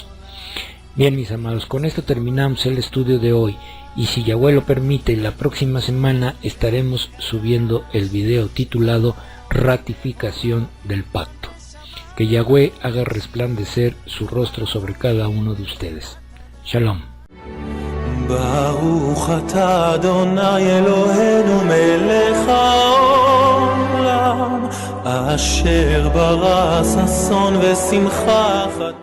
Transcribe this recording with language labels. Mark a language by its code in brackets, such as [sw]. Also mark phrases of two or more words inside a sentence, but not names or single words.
[es] Bien, mis amados, con esto terminamos el estudio de hoy, y si Yahweh lo permite, la próxima semana estaremos subiendo el video titulado Ratificación del Pacto. Que Yahweh haga resplandecer su rostro sobre cada uno de ustedes. Shalom. [he] ברוך אתה אדוני אלוהינו מלך העולם אשר ברא ששון ושמחה